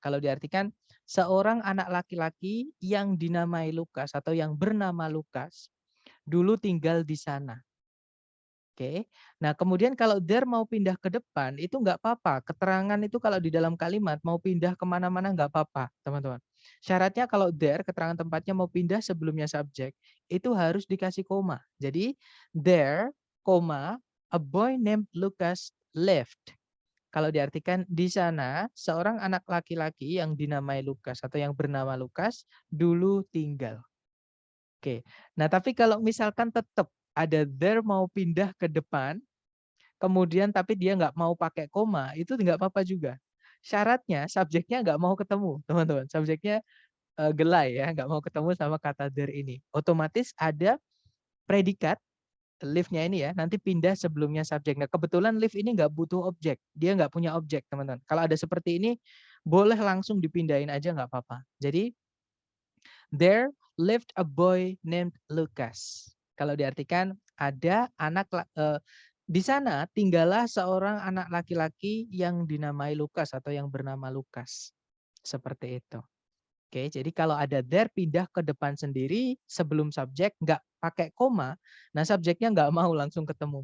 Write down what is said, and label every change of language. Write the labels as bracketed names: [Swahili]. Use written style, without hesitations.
[Indonesian] Kalau diartikan seorang anak laki-laki yang dinamai Lukas atau yang bernama Lukas dulu tinggal di sana. Oke. Nah, kemudian kalau there mau pindah ke depan itu nggak apa-apa. Keterangan itu kalau di dalam kalimat mau pindah kemana-mana nggak apa-apa, teman-teman. Syaratnya kalau there keterangan tempatnya mau pindah sebelumnya subjek itu harus dikasih koma. Jadi [English] there, [Indonesian] koma, [English] a boy named Lucas lived. [Indonesian] Kalau diartikan di sana seorang anak laki-laki yang dinamai Lukas atau yang bernama Lukas dulu tinggal. Oke. Nah, tapi kalau misalkan tetap ada there mau pindah ke depan, kemudian tapi dia nggak mau pakai koma, itu nggak apa-apa juga. Syaratnya subjeknya nggak mau ketemu, teman-teman. Subjeknya gelai ya, nggak mau ketemu sama kata there ini. Otomatis ada predikat live-nya ini ya, nanti pindah sebelumnya subjek. Nah, kebetulan live ini nggak butuh objek, dia nggak punya objek, teman-teman. Kalau ada seperti ini, boleh langsung dipindahin aja nggak apa-apa. Jadi [English] there lived a boy named Lucas. [Indonesian] Kalau diartikan ada anak di sana tinggallah seorang anak laki-laki yang dinamai Lukas atau yang bernama Lukas. Seperti itu. Oke, jadi kalau ada there pindah ke depan sendiri sebelum subjek nggak pakai koma, nah subjeknya nggak mau langsung ketemu.